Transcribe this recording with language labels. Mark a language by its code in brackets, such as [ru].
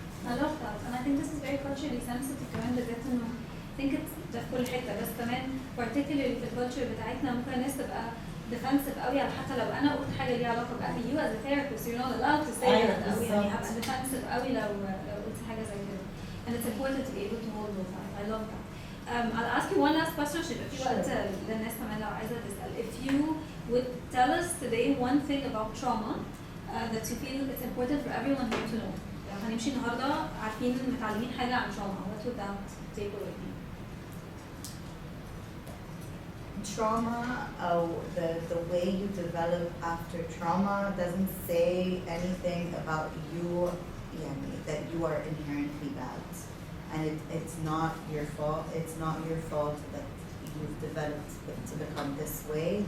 [en] I love that, and I think this is very culturally sensitive [ar] كمان بالذات انه [en] I think it's [ar] ده في كل حتة، بس كمان particularly في الكالتشر بتاعتنا ممكن الناس تبقى defensive قوي على حتى لو انا قلت حاجة ليها علاقة بأهلي. [en] You as a therapist you're not allowed to say that [ar] قوي، يعني هبقى defensive قوي لو قلت حاجة زي كده. [en] And it's important to be able to hold both sides. I love that. I'll ask you one last question [ar] عشان يبقى في وقت للناس كمان لو عايزة تسأل. [en] If you would tell us today one thing about trauma that you feel it's important for everyone here to know. [ar] يعني هنمشي النهارده عارفين متعلمين حاجة عن trauma. [en] What would that take away be? Trauma, the way you develop after trauma doesn't say anything about you, that you are inherently bad. And it's not your fault. It's not your fault that you've developed to become this way.